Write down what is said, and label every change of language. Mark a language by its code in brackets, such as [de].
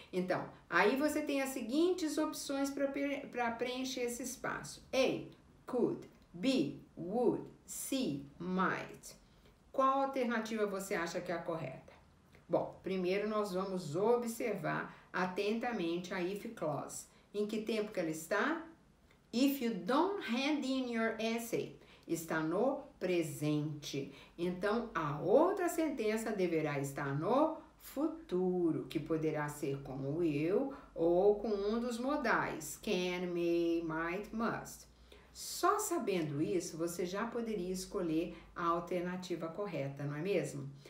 [pt] Então, aí você tem as seguintes opções para preencher esse espaço. A, could, B, would, C, might. Qual alternativa você acha que é a correta? Bom, primeiro nós vamos observar atentamente a if clause. Em que tempo que ela está? [en] If you don't hand in your essay. [pt] Está no presente. Então, a outra sentença deverá estar no futuro, que poderá ser com o will ou com um dos modais, can, may, might, must. Só sabendo isso, você já poderia escolher a alternativa correta, não é mesmo?